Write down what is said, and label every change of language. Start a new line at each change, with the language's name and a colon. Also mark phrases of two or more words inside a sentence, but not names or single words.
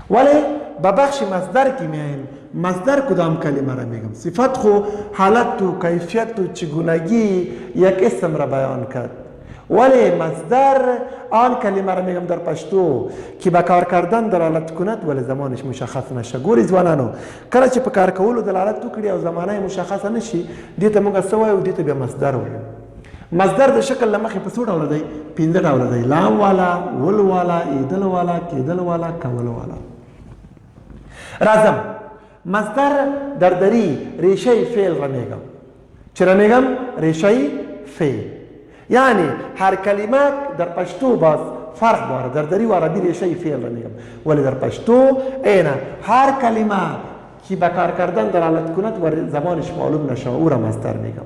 Persian: ولی به بخش مصدر که میایم. مصدر کدام کلمه را میگم؟ صفت خو حالت و کیفیت و چگونگی یک اسم را بیان کرد، ولی مصدر آن کلمه را میگم در پشتو که به کار کردن دلالت کند ولی زمانش مشخص نشه.
Pashto: ګورې ځوانانو، کله چې په کار کولو دلالت وکړي او زمانه مشخص نشي، دې ته موږ څه وایو؟ دې ته بیا مصدر وایو. مصدر د شکل له مخې په څو ډوله دی؟ 5 ډوله دی: لام والا، ول والا، ایدل والا، کیدل والا، کول والا.
Persian: راځم مصدر در دری ریشه فعل را میگم. چرا میگم؟ ریشه فعل، یعنی هر کلمه در پشتو باز فرق داره. در دری و عربی ریشه فعل را میگم، ولی در پشتو اینه هر کلمه که به کار کردن دلالت کند و زمانش معلوم نشه او را مصدر میگم.